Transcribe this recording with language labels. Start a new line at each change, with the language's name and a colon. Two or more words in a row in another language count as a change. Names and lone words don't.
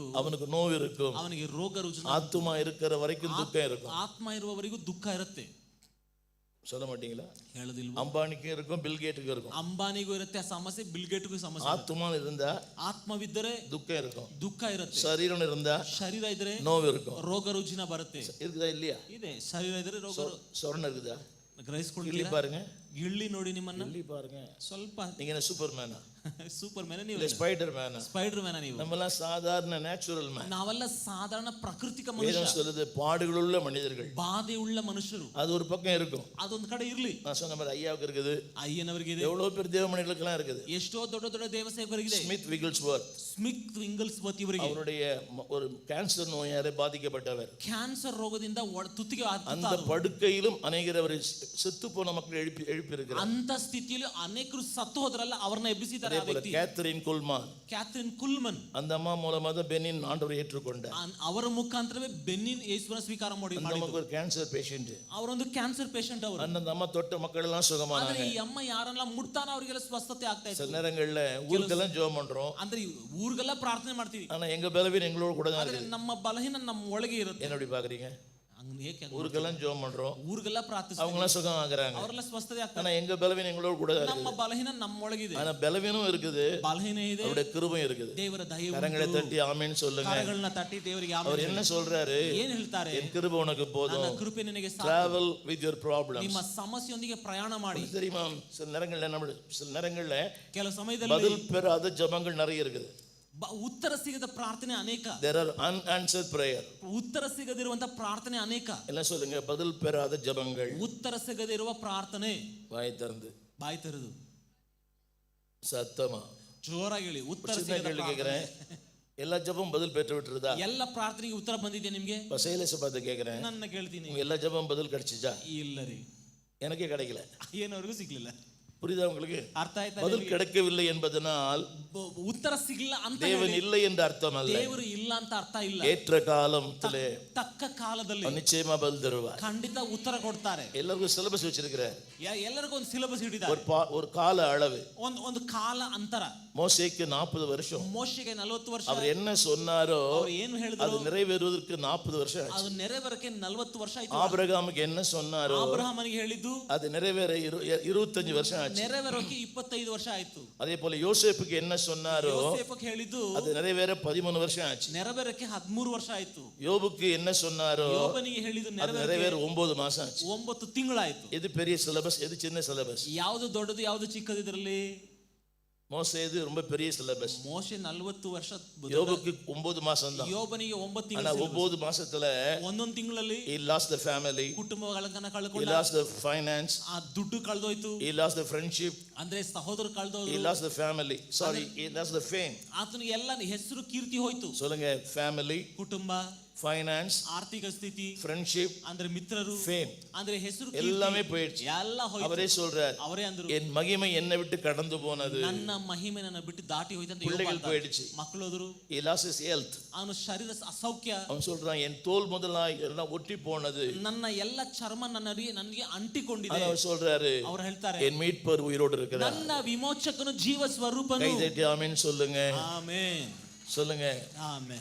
Tamil: அவனுக்கு நோவு இருக்கும்,
Kannada: ಅವನಿಗೆ ರೋಗ ರುಜಿನ.
Tamil: ஆத்துமா இருக்கிற வரைக்கும் துக்கம் இருக்கும்.
Kannada: ಆತ್ಮ ಇರುವವರೆಗೂ ದುಃಖ ಇರುತ್ತೆ.
Tamil: சொல்ல மாட்டீங்களா?
Kannada: ಹೇಳೋದಿಲ್ವಾ?
Tamil: ಅಂಬಾನಿக்கும் இருக்கும், ಬಿಲ್ ಗೇಟ್ಗೂ இருக்கும்.
Kannada: ಅಂಬಾನಿಗೂ ಇರುತ್ತೆ ಆ ಸಮಸ್ಯೆ, ಬಿಲ್ ಗೇಟ್ಗೂ ಸಮಸ್ಯೆ.
Tamil: ஆத்துமா இருந்தா
Kannada: ಆತ್ಮವಿದ್ದರೆ
Tamil: துக்கம் இருக்கும்,
Kannada: ದುಃಖ ಇರುತ್ತೆ.
Tamil: சரீரம் இருந்தா
Kannada: ಶರೀರ ಇದ್ರೆ
Tamil: நோவு இருக்கும்.
Kannada: ರೋಗ ರುಜಿನ ಬರುತ್ತೆ.
Tamil: இருக்குதா இல்லையா?
Kannada: ಇದೆ. ಶರೀರ ಇದ್ರೆ ರೋಗ.
Tamil: சொரண இருக்குதா?
Kannada: ಗ್ರಹಿಸ್ಕೊಳ್ಳಿ.
Tamil: ಇಲ್ಲಿ பாருங்க,
Kannada: ಗಿಳ್ಳಿ ನೋಡಿ ನಿಮ್ಮನ್ನ.
Tamil: ಇಲ್ಲಿ பாருங்க.
Kannada: ಸ್ವಲ್ಪ
Tamil: நீங்க என்ன சூப்பர் மேனா?
Kannada: ಸೂಪರ್ ಮ್ಯಾನ್ ನೀವು?
Tamil: ஸ்பைடர் மேனா?
Kannada: ಸ್ಪೈಡರ್ ಮ್ಯಾನ್ ನೀವು?
Tamil: நம்மலாம் சாதாரண
English: natural man.
Kannada: ನಾವೆಲ್ಲ ಸಾಧಾರಣ ಪ್ರಾಕೃತಿಕ ಮನುಷ್ಯ.
Tamil: வேதம் சொல்லுது பாடுகளுள்ள மனிதர்கள்.
Kannada: ಬಾಧೆ ಉಳ್ಳ ಮನುಷ್ಯರು.
Tamil: அது ஒரு பக்கம் இருக்கும்,
Kannada: ಅದೊಂದು ಕಡೆ ಇರ್ಲಿ.
Tamil: நான் சொன்ன மாதிரி ஐயாவுக்கு இருக்குது,
Kannada: ಅಯ್ಯನವರಿಗೆ ಇದೆ,
Tamil: எவ்வளவு பேர் தேவ மனிதர்களுக்கெல்லாம் இருக்குது.
Kannada: ಎಷ್ಟೋ ದೊಡ್ಡ ದೊಡ್ಡ ದೇವಸೇವಕರಿಗಿದೆ.
Tamil: ஸ்மித் விகில்ஸ்வர்த்,
Kannada: ಸ್ಮಿತ್ ವಿಂಗಲ್ಸ್ವರ್ತ್ ಇವರಿಗೆ
Tamil: அவருடைய ஒரு கேன்சர் நோயாலே பாதிக்கப்பட்டவர்.
Kannada: ಕ್ಯಾನ್ಸರ್ ರೋಗದಿಂದ ತುತ್ತಿಗೆ
Tamil: அந்த படுக்கையிலும் அநேகர் அவரை செத்து போன மக்கள் எழுப்பி இருக்கிறார்.
Kannada: ಅಂತ ಸ್ಥಿತಿಯಲ್ಲಿ ಅನೇಕರು ಸತ್ತು ಹೋದ್ರಲ್ಲ, ಅವರನ್ನ ಎಬ್ಬಿಸಿದ್ದಾರೆ. ಆ ವ್ಯಕ್ತಿ
Tamil: கேத்ரின் குல்மான்,
Kannada: ಕ್ಯಾಥರಿನ್ ಕುಲ್ಮನ್,
Tamil: அந்த அம்மா மூலமா தான் பெனின் ஆண்டவரை ஏற்றுக்கொண்டார்.
Kannada: ಅವರ ಮುಖಾಂತರವೇ ಬೆನ್ನಿನ್ ಯೇಸುವನ್ನ ಸ್ವೀಕಾರ
Tamil: அந்த அம்மாக்கு ஒரு
English: cancer patient,
Kannada: ಅವರೊಂದು
English: cancer patient
Kannada: ಅವರು.
Tamil: அந்த ಅಮ್ಮ தொட்ட மக்கள் எல்லாம் சுகமானாங்க.
Kannada: ಆದ್ರೆ ಈ ಅಮ್ಮ ಯಾರನ್ನ ಮುಟ್ತಾನ ಅವರಿಗೆಲ್ಲ ಸ್ವಸ್ಥತೆ ಆಗ್ತಾ ಇತ್ತು.
Tamil: சில நேரங்கள்ல ஊருக்கெல்லாம் ஜெபம் பண்றோம்,
Kannada: ಅಂದ್ರೆ ಊರಿಗೆಲ್ಲ ಪ್ರಾರ್ಥನೆ ಮಾಡ್ತೀವಿ,
Tamil: ஆனா எங்க பலவீனம் எங்களோட கூட தான்
Kannada: ಆದ್ರೆ
Tamil: இருக்குது.
Kannada: ನಮ್ಮ ಬಲಹೀನ ನಮ್ಮ ಒಳಗೆ ಇರುತ್ತೆ.
Tamil: என்ன எப்படி பாக்குறீங்க?
Kannada: ಹಂಗ ಏಕೆ?
Tamil: ஊருக்கெல்லாம் ஜெபம் பண்றோம்,
Kannada: ಊರಿಗೆಲ್ಲ ಪ್ರಾರ್ಥಿಸ್ತೀವಿ,
Tamil: அவங்க எல்லாம் சுகம் ஆகுறாங்க,
Kannada: ಅವರೆಲ್ಲ ಸ್ವಸ್ಥತೆ ಆಗ್ತಾರೆ.
Tamil: ஆனா எங்க பலவீனம் எங்களோட கூட தான்
Kannada: ನಮ್ಮ
Tamil: இருக்குது.
Kannada: ಬಲಹೀನ ನಮ್ಮ ಒಳಗಿದೆ.
Tamil: ஆனா பலவீனம் இருக்குது,
Kannada: ಬಲಹೀನ ಇದೆ,
Tamil: அவருடைய கிருபை இருக்குது.
Kannada: ದೇವರ ದಯೆ
Tamil: கரங்களை
Kannada: ಉಂಟು.
Tamil: தட்டி ஆமென் சொல்லுங்க.
Kannada: ಕರಗಳನ್ನ ತಟ್ಟಿ ದೇವರಿಗೆ
Tamil: அவர்
Kannada: ಆಮೆನ್.
Tamil: என்ன சொல்றாரு?
Kannada: ಏನ್ ಹೇಳ್ತಾರೆ?
Tamil: என் கிருபை உனக்கு
Kannada: ನನ್ನ
Tamil: போதும்.
Kannada: ಕೃಪೆ ನಿನಗೆ ಸಾಕು.
English: Travel with your problems.
Kannada: ನಿಮ್ಮ ಸಮಸ್ಯೆಯೊಂದಿಗೆ ಪ್ರಯಾಣ ಮಾಡಿ.
Tamil: தெரியுமா, சில நேரங்கள்ல
Kannada: ಕೆಲವು ಸಮಯದಲ್ಲಿ
Tamil: பதில் பெறாத ஜெபங்கள் நிறைய இருக்குது.
Kannada: ಉತ್ತರ ಸಿಗದ ಪ್ರಾರ್ಥನೆ ಅನೇಕ.
English: There are unanswered prayer.
Kannada: ಉತ್ತರ ಸಿಗದಿರುವಂತ ಪ್ರಾರ್ಥನೆ ಅನೇಕ.
Tamil: என்ன சொல்லுங்க? பதில் பெறாத ஜெபங்கள்.
Kannada: ಉತ್ತರ ಸಿಗದಿರುವ ಪ್ರಾರ್ಥನೆ.
Tamil: வாய் திறந்து
Kannada: ಬಾಯಿ ತೆರೆದು
Tamil: சத்தமா
Kannada: ಜೋರಾಗಿ ಹೇಳಿ, ಉತ್ತರ
Tamil: சின்ன
Kannada: ಸಿಗದ
Tamil: கேள்வி
Kannada: ಪ್ರಾರ್ಥನೆ.
Tamil: கேக்குறேன், எல்லா ஜெபம் பதில் பெற்று விட்டுருதா?
Kannada: ಎಲ್ಲ ಪ್ರಾರ್ಥನೆಗೆ ಉತ್ತರ ಬಂದಿದೆ ನಿಮ್ಗೆ?
Tamil: சைலேஷ பார்த்து கேக்குறேன்,
Kannada: ನನ್ನ ಕೇಳ್ತೀನಿ,
Tamil: உங்க எல்லா ஜெபம் பதில் கிடைச்சிச்சா?
Kannada: ಇಲ್ಲ ರೀ,
Tamil: எனக்கே கிடைக்கல.
Kannada: ಏನವರೆಗೂ ಸಿಗ್ಲಿಲ್ಲ.
Tamil: புரியுதா உங்களுக்கு?
Kannada: ಅರ್ಥ ಆಯ್ತಾ?
Tamil: பதில் கிடைக்கவில்லை என்பதனால்
Kannada: ಉತ್ತರ ಸಿಗಲ್ಲ ಅಂತ
Tamil: தேவன் இல்லை என்று அர்த்தம் அல்ல.
Kannada: ದೇವರು ಇಲ್ಲ ಅಂತ ಅರ್ಥ ಇಲ್ಲ.
Tamil: ஏற்ற காலத்திலே
Kannada: ತಕ್ಕ ಕಾಲದಲ್ಲಿ
Tamil: நிச்சயமா பதில் தருவார்.
Kannada: ಖಂಡಿತ ಉತ್ತರ ಕೊಡ್ತಾರೆ.
Tamil: எல்லாருக்கும் சிலபஸ் வச்சிருக்கிறார்.
Kannada: ಎಲ್ಲರಿಗೂ ಒಂದು ಸಿಲೆಬಸ್ ಇಟ್ಟಿದ್ದಾರೆ.
Tamil: ஒரு கால அளவு,
Kannada: ಒಂದು ಕಾಲ ಅಂತರ.
Tamil: மோசேக்கு 40 வருஷம்.
Kannada: ಮೋಶೆಗೆ 40 ವರ್ಷ.
Tamil: அவர் என்ன சொன்னாரோ
Kannada: ಅವರು ಏನು ಹೇಳಿದ್ರು
Tamil: அது நிறைவேறுவதற்கு 40 வருஷம் ஆச்சு.
Kannada: ಅದು ನೆರವೇರಕ್ಕೆ 40 ವರ್ಷ ಆಯ್ತು.
Tamil: ஆபிரகாமுக்கு என்ன சொன்னாரோ
Kannada: ಅಬ್ರಹಾಮನಿಗೆ ಹೇಳಿದ್ದು
Tamil: அது நிறைவேற 25 வருஷம் ஆச்சு.
Kannada: ನೆರವೇರೋಕೆ 25 ವರ್ಷ ಆಯ್ತು.
Tamil: அதே போல யோசேப்புக்கு என்ன சொன்னாரோ
Kannada: ಯೋಸೇಫಕ್ಕೆ ಹೇಳಿದ್ದು
Tamil: அது நிறைவேற 13 வருஷம் ஆச்சு.
Kannada: ನೆರವೇರಕ್ಕೆ 13 ವರ್ಷ ಆಯ್ತು.
Tamil: யோபுக்கு என்ன சொன்னாரோ
Kannada: ಯೋಬನಿಗೆ ಹೇಳಿದ್ದು
Tamil: அது நிறைவேற 9 மாசம் ஆச்சு.
Kannada: 9 ತಿಂಗಳಾಯ್ತು.
Tamil: எது பெரிய சிலபஸ், எது சின்ன சிலபஸ்?
Kannada: ಯಾವುದು ದೊಡ್ಡದು ಯಾವುದು ಚಿಕ್ಕದು ಇದರಲ್ಲಿ?
Tamil: மோசே இது ரொம்ப பெரிய சிலபஸ்.
Kannada: ಮೋಶೆ 40 ವರ್ಷ,
Tamil: யோபுக்கு 9 மாசம் தான்.
Kannada: ಯೋಬನಿಗೆ 9
Tamil: ஆனா
Kannada: ತಿಂಗಳು.
Tamil: 9 மாசத்துல
Kannada: ಒಂದೊಂದು ತಿಂಗಳಲ್ಲಿ
English: he lost the family,
Kannada: ಕುಟುಂಬಗಳನ್ನ
English: he
Kannada: ಕಳ್ಕೊಂಡ,
English: lost the finance,
Kannada: ಆ ದುಡ್ಡು ಕಳೆದೋಯ್ತು,
English: he lost the friendship,
Kannada: ಅಂದ್ರೆ ಸಹೋದರ
English: he
Kannada: ಕಳೆದೋದ್ರು,
English: lost the family, sorry, he lost the fame.
Kannada: ಆತನಿಗೆ ಎಲ್ಲ ಹೆಸರು ಕೀರ್ತಿ ಹೋಯ್ತು.
Tamil: சொல்லுங்க, family,
Kannada: ಕುಟುಂಬ,
English: finance,
Kannada: ಆರ್ಥಿಕ ಸ್ಥಿತಿ,
English: friendship,
Kannada: ಅಂದ್ರೆ ಮಿತ್ರರು,
English: fame,
Kannada: ಅಂದ್ರೆ ಹೆಸರು
Tamil: எல்லாமே போயிடுச்சு.
Kannada: ಎಲ್ಲ ಹೋಯ್ತು.
Tamil: அவரே சொல்றார்,
Kannada: ಅವರೇ ಅಂದ್ರು,
Tamil: என் மகிமை என்னை விட்டு கடந்து போனது,
Kannada: ನನ್ನ ಮಹಿಮೆ ನನ್ನ ಬಿಟ್ಟು ದಾಟಿ ಹೋಯ್ತು ಅಂತ.
Tamil: பிள்ளைகள் போயிடுச்சு,
Kannada: ಮಕ್ಕಳು ಹೋದ್ರು,
English: he lost his health,
Kannada: ಅವನು ಶರೀರ ಅಸೌಖ್ಯ,
Tamil: அவன் சொல்றான் என் தோல் முதலாய் எல்லாம் ஒட்டி போனது,
Kannada: ನನ್ನ ಎಲ್ಲ ಚರ್ಮ ನನಗೆ ಅಂಟಿಕೊಂಡಿದೆ.
Tamil: அவர் சொல்றாரு,
Kannada: ಅವ್ರು ಹೇಳ್ತಾರೆ,
Tamil: என் மீட்பர் உயிரோடு இருக்கிறார்.
Kannada: ನನ್ನ ವಿಮೋಚಕನು ಜೀವ ಸ್ವರೂಪನು.
Tamil: கை தட்டி ஆமென் சொல்லுங்க.
Kannada: ಆಮೆನ್
Tamil: சொல்லுங்க.
Kannada: ಆಮೆನ್.